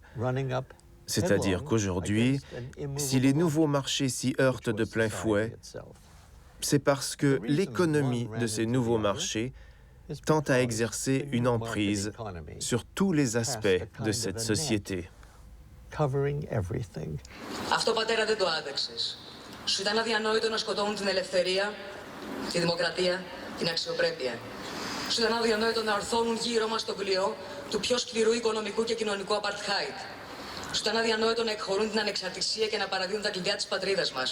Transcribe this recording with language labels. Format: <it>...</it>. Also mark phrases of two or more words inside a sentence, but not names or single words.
<fr>C'est-à-dire qu'aujourd'hui, si les nouveaux marchés s'y heurtent de plein fouet, c'est parce que l'économie de ces nouveaux marchés tend à exercer une emprise sur tous les aspects de cette société.</fr> <el>Αυτό, πατέρα, δεν το άντεξες. Σου ήταν αδιανόητο να σκοτώνουν την ελευθερία, τη δημοκρατία, την αξιοπρέπεια. Σου ήταν αδιανόητο να ορθώνουν γύρω μας τον κλειό του πιο σκληρού οικονομικού και κοινωνικού apartheid. Σου ήταν αδιανόητο να εκχωρούν την ανεξαρτησία και να παραδίδουν τα κλειδιά της πατρίδας μας.</el>